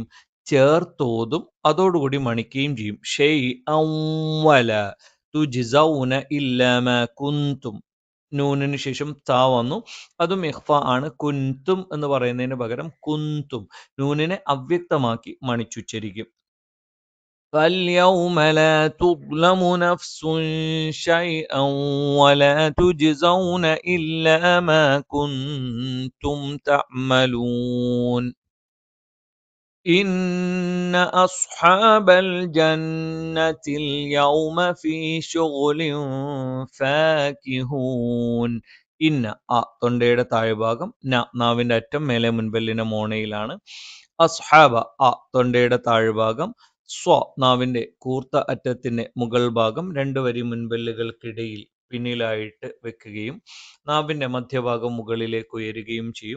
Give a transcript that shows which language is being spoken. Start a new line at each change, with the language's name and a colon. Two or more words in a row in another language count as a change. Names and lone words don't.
Malayalam: ചേർത്തോതും, അതോടുകൂടി മണിക്കുകയും ചെയ്യും.
Arabic: شيئا ولا تجزون إلا ما كنتم.
Malayalam: നൂനിന് ശേഷം താ വന്നു, അതും ഇഖ്ഫ ആണ്. കുൻതും എന്ന് പറയുന്നതിന് പകരം കുൻതും. നൂനിനെ അവ്യക്തമാക്കി മണിച്ചുച്ചരിക്കും.
Arabic: فَالْيَوْمَ لَا تُظْلَمُ نَفْسٌ شَيْئًا وَلَا تُجْزَوْنَ إِلَّا مَا كُنْتُمْ تَعْمَلُونَ إِنَّ أَصْحَابَ الْجَنَّةِ الْيَوْمَ فِي شُغُلٍ فَاكِهُونَ.
Malayalam: ഇന്ന തൊണ്ടയുടെ താഴ്ഭാഗം, നാവിന്റെ അറ്റം മേലെ മുൻപല്ലിന്റെ മോണയിലാണ്. അസ്ഹാബ തൊണ്ടയുടെ താഴ്ഭാഗം, നാവിന്റെ കൂർത്ത അറ്റത്തിന്റെ മുകൾ ഭാഗം രണ്ട് വരി മുൻപല്ലുകൾക്കിടയിൽ പിന്നിലായിട്ട് വെക്കുകയും നാവിന്റെ മധ്യഭാഗം മുകളിലേക്ക് ഉയരുകയും ചെയ്യും.